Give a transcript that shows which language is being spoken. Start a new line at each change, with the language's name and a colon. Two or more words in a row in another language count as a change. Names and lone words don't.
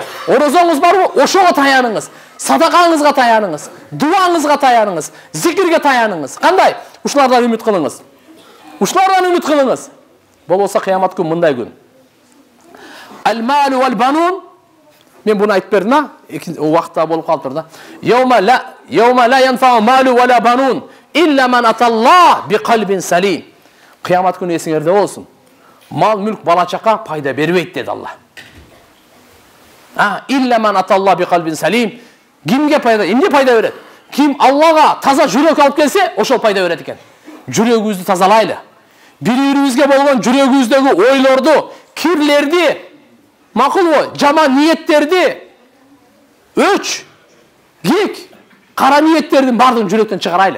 Kyrgyz: Орозоңуз барбы? Ошого таяныңыз. Садакаңызга таяныңыз. Дуаңызга таяныңыз. Зикирге таяныңыз. Кандай? Ушулардан үмүт кылыңыз. Ушулардан үмүт кылыңыз. Болбосо кыямат күн мындай күн.
Arabic: المال والبنون.
Kyrgyz: Мен буну айтып бердим, а? Убакытта болуп калыптыр да.
Arabic: يوم لا ينفع مال ولا بنون إلا من أتى الله بقلب سليم.
Kyrgyz: Кыямат күнү эсиңерде болсун. Мал, мүлк, бала чака пайда бербейт деди Алла.
Arabic: إلا من أتى الله بقلب سليم.
Kyrgyz: Кимге пайда? Эмне пайда берет? Ким Аллага таза жүрөк алып келсе, ошол пайда берет экен. Жүрөгүбүздү тазалайлы. Бири-бирибизге болгон жүрөгүбүздөгү ойлорду, кирлерди, макулбу, жаман ниеттерди, өч, кек, кара ниеттердин бардыгын жүрөктөн чыгарайлы.